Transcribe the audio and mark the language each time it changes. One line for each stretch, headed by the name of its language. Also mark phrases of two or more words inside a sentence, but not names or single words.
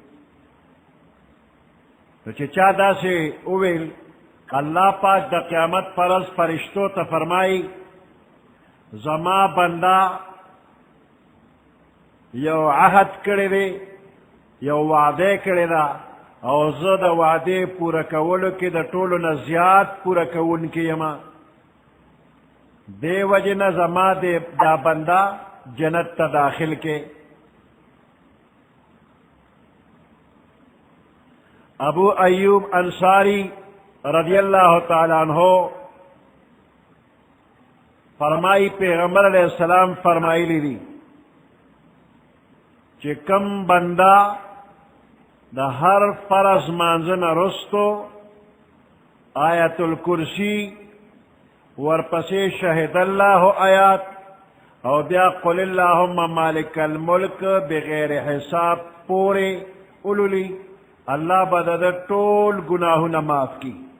Pashto: نو چې چا داسې وویل الله پاک د قیامت فرض فرشتو ته فرمایي زما بنده یو عهد کړی دی یو وعده کړی ده او زه د وعدې پوره کولو کې د ټولو نه زیات پوره کوونکی یم دې وجې نه زما دا بنده جنت ته داخل کې ابو ایوب انصاری
Arabic: رضی اللہ تعالی عنہ
Pashto: فرمائی پیغمبر
Arabic: علیہ السلام
Pashto: فرمائی لی چې کم بندا د هر فرض مانځنه رستو آیت الکرسی ورپسې شهد الله آیات او بیا
Arabic: قل اللهم مالک الملک
Pashto: بغیر حساب پورې اولولی الله به د ټول گناهونه معاف کی